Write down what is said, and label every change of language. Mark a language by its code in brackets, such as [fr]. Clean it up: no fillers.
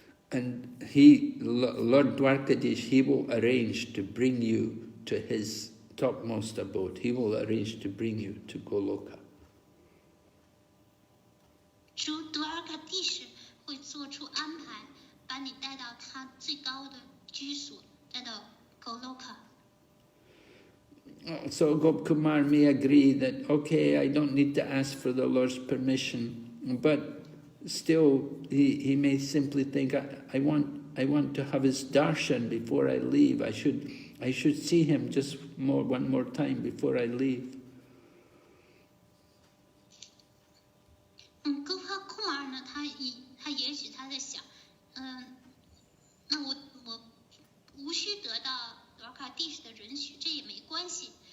[en] And Lord Dwarkadish, he will arrange to bring you to his topmost abode. He will arrange to bring you to Goloka. [zh] 主 Dwarkadish 会做出安排，把你带到他最高的居所，带到 Goloka。 [en] So Gopkumar may agree that, okay, I don't need to ask for the Lord's permission, but still he may simply think, I want to have his darshan before I leave. I should see him just one more time before I leave. [zh] Gopakumar 呢，他也许他在想，那我无需得到 Dwarkadish 的允许，这也没关系。